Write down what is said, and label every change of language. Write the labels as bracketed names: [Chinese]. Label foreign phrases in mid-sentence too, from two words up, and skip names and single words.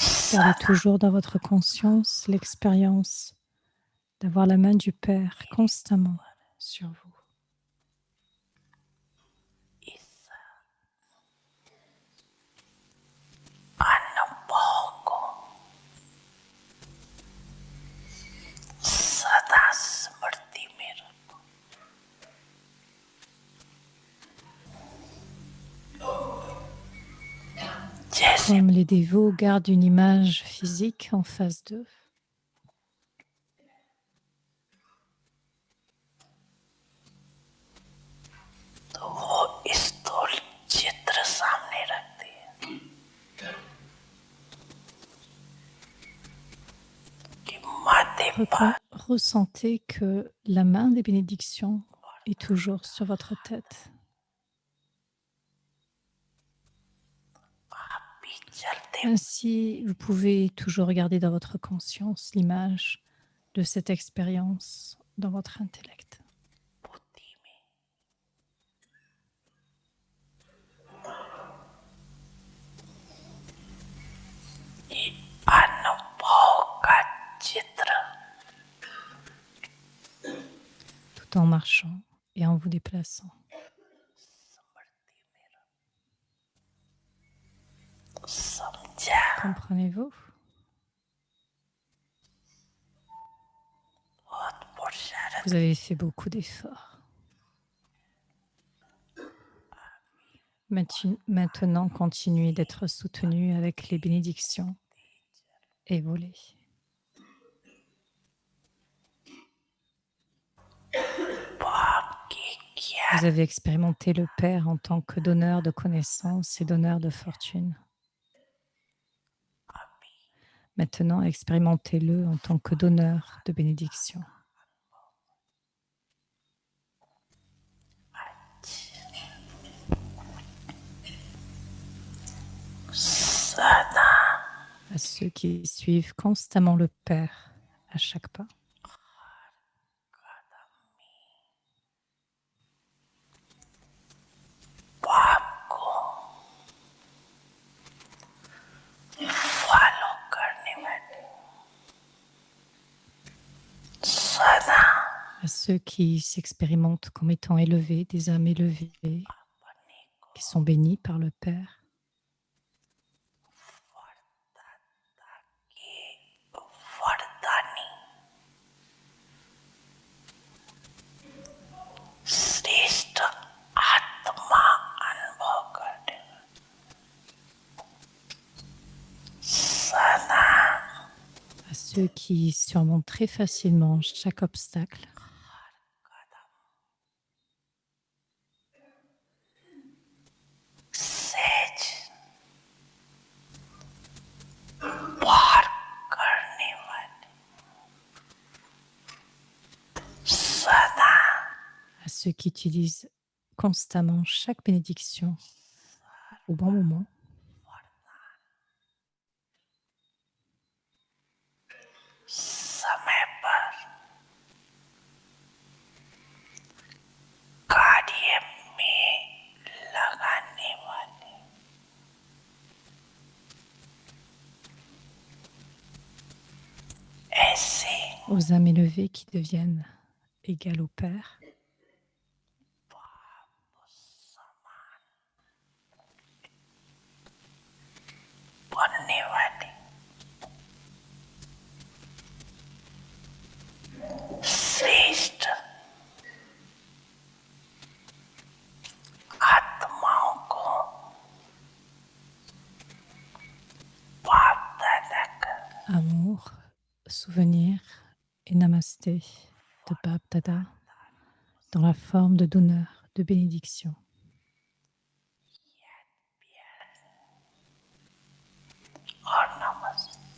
[French] Gardez toujours dans votre conscience l'expérience d'avoir la main du Père constamment sur vous. [Hindi] इस अनुभव को सदा स्मृति में रखो। जैसे [French] Comme les dévots gardent une image physique en face d'eux, [Hindi] तो वो स्थूल चित्र सामने रखते हैं कि माथे पर [French] ressentez que la main des bénédictions est toujours sur votre tête. [Hindi] भी चलते [French] Ainsi, vous pouvez toujours garder dans votre conscience l'image de cette expérience dans votre intellect. [Hindi] बुद्धि में ये अनुभव का चित्र [French] Tout en marchant et en vous déplaçant. [Hindi] स्मृति में रखो। समझा [French] Comprenez-vous? [Hindi] बहुत पुरुषार्थ [French] Vous avez fait beaucoup d'efforts. Maintenant, continuez d'être soutenu avec les bénédictions et volez. [Hindi] भाव की क्या [French] Vous avez expérimenté le Père en tant que donneur de connaissances et donneur de fortune. Maintenant, expérimentez-le en tant que donneur de bénédictions. [Hindi] सदा [French] À ceux qui suivent constamment le Père à chaque pas. [Hindi] भाव को फॉलो करने वाले सदा [French] À ceux qui s'expérimentent comme étant élevés, des âmes élevées, qui sont bénis par le Père. [Hindi] वरदानी श्रेष्ठ आत्मा अनुभव करने सदा [French] À ceux qui surmontent très facilement chaque obstacle. [Hindi] सहज पार करने वाले सदा [French] À ceux qui utilisent constamment chaque bénédiction au bon moment. [Hindi] समय पर कार्य में लगाने वाले ऐसे [French] Aux âmes élevées qui deviennent égales au Père. [Hindi] बनने वाले श्रेष्ठ आत्माओं को बाप दादा का [French] Amour, souvenir et namasté de Bab Dada dans la forme de donneur de bénédiction. [Hindi] और नमस्ते